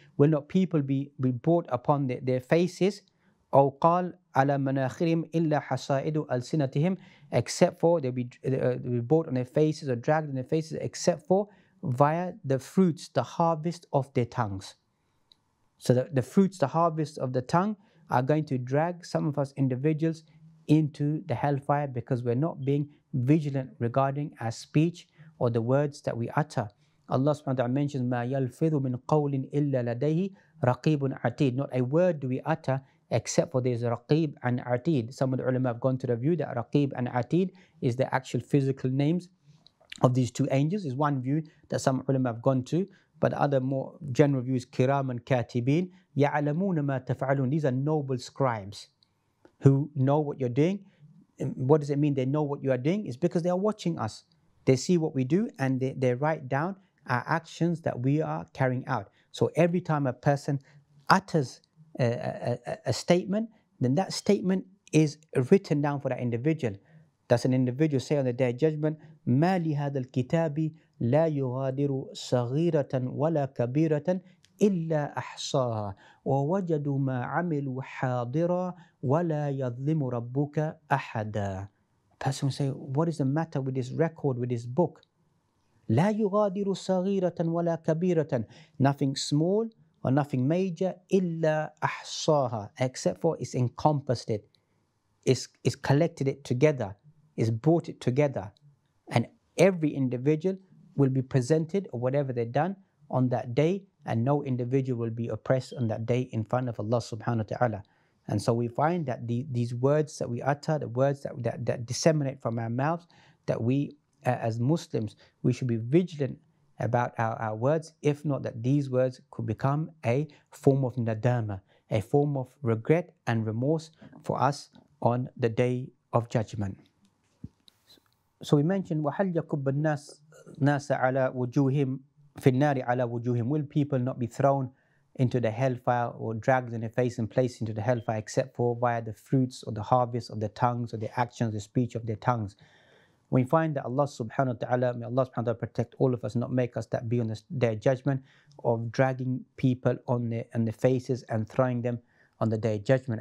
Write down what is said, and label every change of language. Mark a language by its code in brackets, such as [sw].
[en] Will not people be brought upon their faces? [ar] أو قال على مناخرهم إلا حصائد ألسنتهم, [en] except for they'll be brought on their faces or dragged on their faces, except for via the fruits, the harvest of their tongues. So the fruits, the harvest of the tongue are going to drag some of us individuals into the hellfire, because we're not being vigilant regarding our speech or the words that we utter. Allah subhanahu wa ta'ala mentions, [ar] مَا يَلْفِظُ مِنْ قَوْلٍ إِلَّا لَدَيْهِ رَقِيبٌ عَتِيدٌ. [en] Not a word do we utter except for there's Raqib and Atid. Some of the ulama have gone to the view that Raqib and Atid is the actual physical names of these two angels. Is one view that some ulama have gone to, but the other more general view is Kiram and Katibin. [ar] يَعْلَمُونَ مَا تَفْعَلُونَ. [en] These are noble scribes who know what you're doing. What does it mean they know what you are doing? It's because they are watching us. They see what we do, and they write down our actions that we are carrying out. So every time a person utters a statement, then that statement is written down for that individual. Does an individual say on the Day of Judgment, [ar] مَا لِهَذَا الْكِتَابِ لَا يُغَادِرُ صَغِيرَةً وَلَا كَبِيرَةً إِلَّا أَحْصَاهَا وَوَجَدُوا مَا عَمِلُوا حَاضِرًا وَلَا يَظْلِمُ رَبُّكَ أَحَدًا. [en] A person will say, what is the matter with this record, with this book? [ar] لا يغادر صغيرة ولا كبيرة. [en] Nothing small or nothing major, [ar] إلا أحصاها, [en] except for it's encompassed it, it's collected it together, it's brought it together. And every individual will be presented, or whatever they've done on that day, and no individual will be oppressed on that day in front of Allah subhanahu wa ta'ala. And so we find that these words that we utter, the words that disseminate from our mouths, that we as Muslims, we should be vigilant about our words. If not, that these words could become a form of nadama, a form of regret and remorse for us on the Day of Judgment. So we mentioned, [ar] وَهَلْ يَكُبَّ النَّاسَ عَلَى وُجُوهِهِمْ فِي النَّارِ عَلَى وُجُوهِهِمْ. [en] Will people not be thrown into the hellfire, or dragged in their face and placed into the hellfire, except for via the fruits or the harvest of their tongues, or the actions, the speech of their tongues? We find that Allah subhanahu wa ta'ala, may Allah subhanahu wa ta'ala protect all of us, not make us that be on their judgment of dragging people on their faces and throwing them on the Day of Judgment.